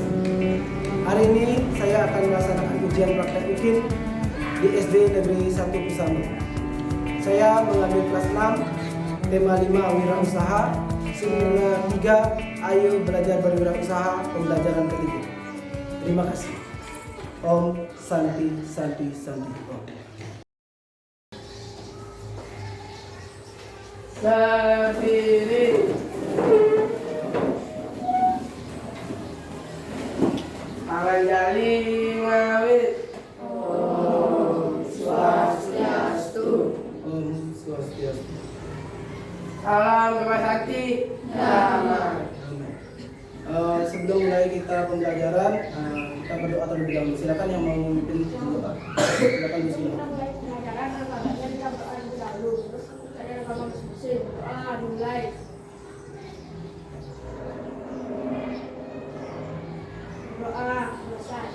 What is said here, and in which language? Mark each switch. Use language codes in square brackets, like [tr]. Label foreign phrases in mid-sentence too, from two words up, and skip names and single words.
[id] Hari ini saya akan melaksanakan ujian praktek UKIN di SD Negeri 1 Kusama. Saya mengambil kelas 6, tema 5 wirausaha, sila 3 ayo belajar berwirausaha, pembelajaran ketiga. Terima kasih. [sa] Om Santi Santi Santi Om. Berdiri. [ban] Panganjali ngawit. [sa] Om Swastiastu. Om Swastiastu. [id] Salam Kemasakti. Damai. Sebelum mulai kita pembelajaran, kita berdoa terlebih dahulu. Silakan yang mau memimpin berdoa. Silakan di sini. Dimulai. Doa selesai.